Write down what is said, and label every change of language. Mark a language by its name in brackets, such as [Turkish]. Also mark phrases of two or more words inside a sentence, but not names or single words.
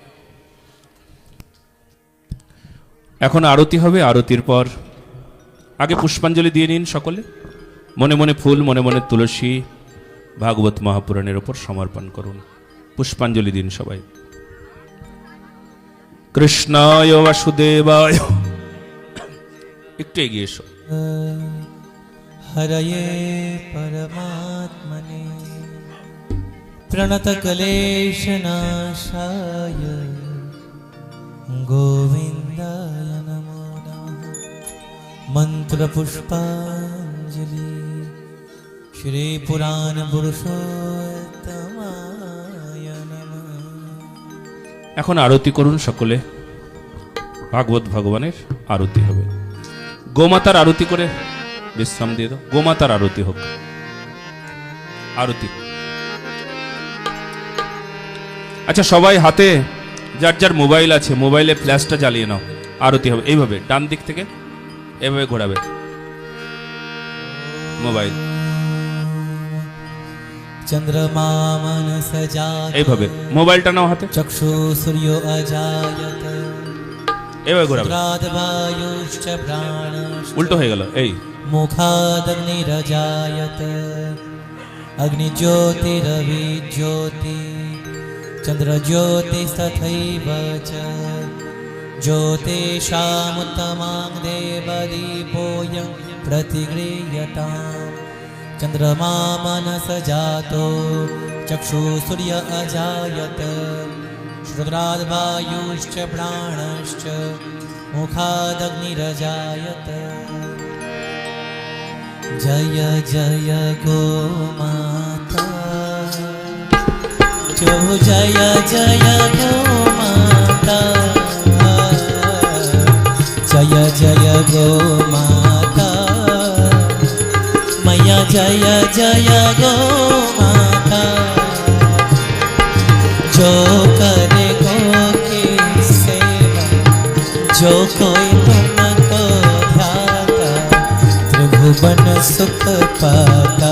[Bangla] এখন আরতি হবে, আরতির পর আগে পুষ্পাঞ্জলি দিয়ে নিন সকলে। মনে মনে ফুল, মনে মনে তুলসী ভাগবত মহাপুরাণের ওপর সমর্পণ করুন। পুষ্পাঞ্জলি দিন সবাই। [Sanskrit] কৃষ্ণায় বাসুদেবায়। [Bangla] একটু এগিয়ে এসো। [Sanskrit] हरये परमात्मने प्रणतक्लेशनाशाय गोविन्दाय नमो नमः। मन्त्रपुष्पाञ्जलि श्रीपुराणपुरुषोत्तमाय नमः। [Bangla] এখন আরতি করুন সকলে। ভাগবত ভগবানের আরতি হবে। গোমাতার আরতি করে বিশ্রাম দিয়ে দাও। গোমাতার আরতি হোক। আরতি। আচ্ছা, সবাই হাতে যার যার মোবাইল আছে মোবাইলে ফ্ল্যাশটা জ্বালিয়ে নাও। আরতি হবে এইভাবে, ডান দিক থেকে এভাবে ঘোরাবে মোবাইল, [Sanskrit] चंद्रमा मनस जात [Bangla] এইভাবে মোবাইলটা নাও হাতে, [Sanskrit] चक्षु सूर्यो अजायत [Bangla] এভাবে ঘোরাবে। [Sanskrit] प्रादवायुश्च प्राणश्च [Bangla] উল্টো হয়ে গেল। এই [Sanskrit] मुखादग्निरजायत अग्निज्योतिरविज्योति चन्द्रज्योतिस्तथैव च ज्योतिषामुत्तमां देवदीपोऽयं प्रतिगृह्यताम्। चन्द्रमा मनस जातो चक्षुसूर्य अजायत श्रुत्राद्वायुश्च प्राणश्च मुखादग्निरजायत। [Hindi] जय जय गोमाता जो जय जय गोमाता जय जय गोमाता मैया जय जय गोमाता जो करे गो की सेवा जो कोई तुमको ध्याता त्रिभुवन सुख पाता।